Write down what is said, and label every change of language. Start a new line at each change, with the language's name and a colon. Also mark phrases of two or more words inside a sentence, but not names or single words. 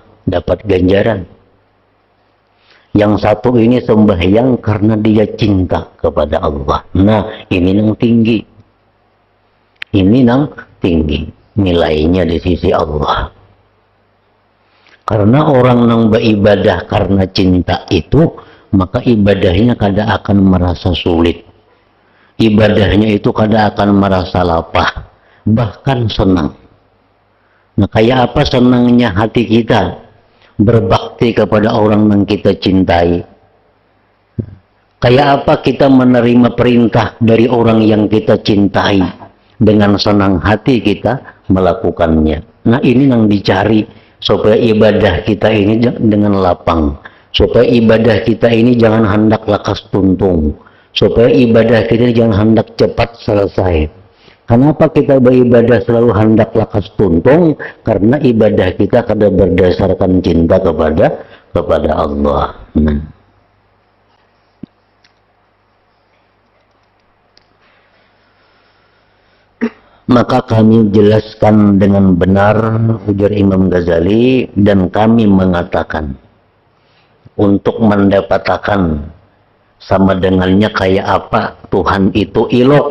Indonesian: Dapat ganjaran. Yang satu ini sembahyang karena dia cinta kepada Allah.
Banjar: Nah ini nang tinggi. Ini nang tinggi.
Indonesian: Nilainya di sisi Allah. Karena orang yang beribadah karena cinta itu, maka ibadahnya kada akan merasa sulit. Ibadahnya itu kada akan merasa lapah, bahkan senang. Nah kayak apa senangnya hati kita berbakti kepada orang yang kita cintai. Kayak apa kita menerima perintah dari orang yang kita cintai, dengan senang hati kita melakukannya. Nah ini yang dicari, supaya ibadah kita ini dengan lapang, supaya ibadah kita ini jangan hendak lakas tuntung, supaya ibadah kita jangan hendak cepat selesai. Kenapa kita beribadah selalu hendak lakas tuntung? Karena ibadah kita kada berdasarkan cinta kepada Allah. Maka kami jelaskan dengan benar, ujar Imam Ghazali, dan kami mengatakan untuk mendapatkan sama dengannya kayak apa Tuhan itu ilok.